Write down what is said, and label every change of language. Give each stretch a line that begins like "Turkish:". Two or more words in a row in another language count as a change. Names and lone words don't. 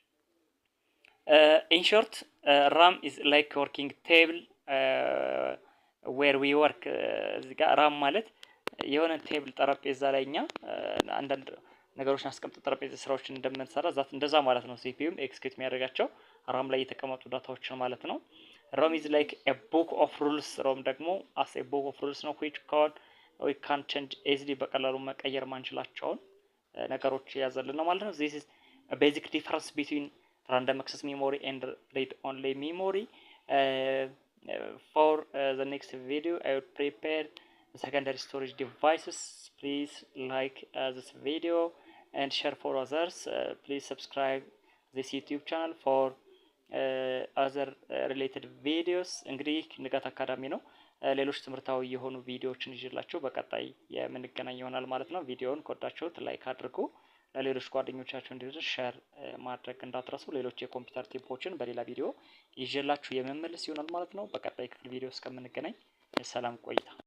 English: In short RAM is like working table where we work።
Amharic: እዚህ ጋር ራም ማለት የሆነ ቴብል ጠረጴዛ ላይ እኛ አንዳንድ ነገሮችን አስቀምጥ ጠረጴዛ ስራዎችን እንደምንሰራ እንደዛ ማለት ነው። ሲፒዩም ኤክስኪዩት የሚያደርጋቸው ራም ላይ የተቀመጡ ዳታዎችን ማለት ነው።
English: ROM is like a book of rules።
Amharic: ሮም ደግሞ
English: as a book of rules
Amharic: ነው
English: which we can change easily
Amharic: በቀላሉ መቀየር ማንችላቸውን ነገሮች ያዘልን ነው ማለት ነው።
English: this is a basic difference between random access memory and read only memory. For the next video I will prepare the secondary storage devices. Please like this video and share for others. Please subscribe this YouTube channel for other related videos.
Amharic: እንግዲህ ንጋት አካዳሚ ነው። ሌሎች ትምህርታዊ የሆኑ ቪዲዮዎችን ይዤላችሁ በቀጣይ የምንገናኝ ይሆናል ማለት ነው። ቪዲዮውን ከወዳችሁት ላይክ አድርጉ። ለሌሎች ጓደኞቻችሁ እንዲደርስ ሼር ማድረግ እንዳትረሱ። ሌሎች የኮምፒውተር ቲፖችን በሌላ ቪዲዮ ይዤላችሁ የመመለስ ይሆናል ማለት ነው። በቀጣይ ክፍል ቪዲዮ እስከምንገናኝ ሰላም ቆይታ